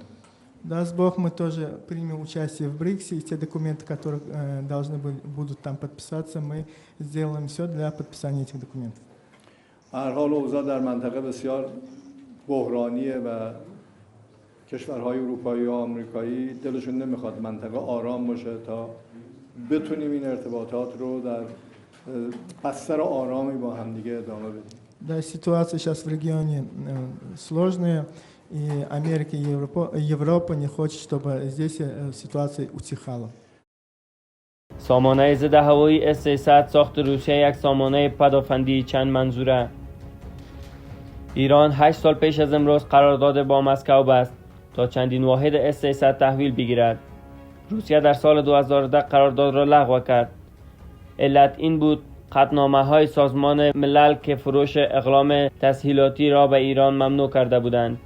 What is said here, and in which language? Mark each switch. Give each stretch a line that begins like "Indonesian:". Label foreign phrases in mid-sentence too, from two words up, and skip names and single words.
Russian: Даст Бог, мы тоже примем участие в БРИКСе, и те документы, которые должны будут там подписаться, мы сделаем все для подписания этих документов.
Persian: هر حال اوضاع در منطقه بسیار بحرانیه و کشورهای اروپایی و آمریکایی دلشون نمیخواد منطقه آرام باشه تا بتونیم این ارتباطات رو در بستر آرامی با هم دیگه ادامه بدیم.
Russian: Да, ситуация сейчас в регионе сложная, и Америка и Европа не хочет, чтобы здесь ситуация утихала.
Persian: سامانه ضد هوایی S-300 ساخت روسیه یک سامانه پدافندی چند منظوره. ایران 8 سال پیش از امروز قرارداد با مسکو بست تا چندین واحد S-300 تحویل بگیرد. روسیه در سال 2010 قرارداد را لغو کرد علت این بود قطعنامه‌های سازمان ملل که فروش اقلام تسهیلاتی را به ایران ممنوع کرده بودند.